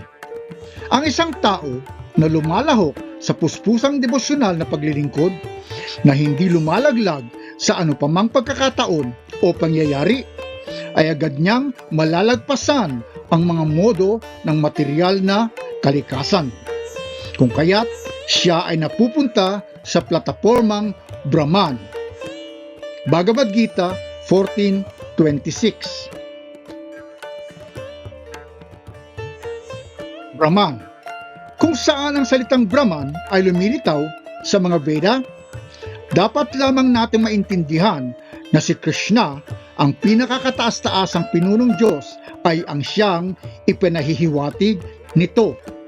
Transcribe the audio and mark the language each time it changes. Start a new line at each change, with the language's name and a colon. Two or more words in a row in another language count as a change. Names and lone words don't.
Filipino: Ang isang tao na lumalahok sa puspusang devosyonal na paglilingkod, na hindi lumalaglag sa anupamang pagkakataon o pangyayari, ay agad niyang malalagpasan ang mga modo ng material na kalikasan. Kung kaya't siya ay napupunta sa platapormang Brahman. Bhagavad Gita 14:26. Brahman, kung saan ang salitang Brahman ay lumilitaw sa mga Veda, dapat lamang natin maintindihan na si Krishna, ang pinakakataas-taasang pinunong Diyos, ay ang siyang ipinahihiwatig nito.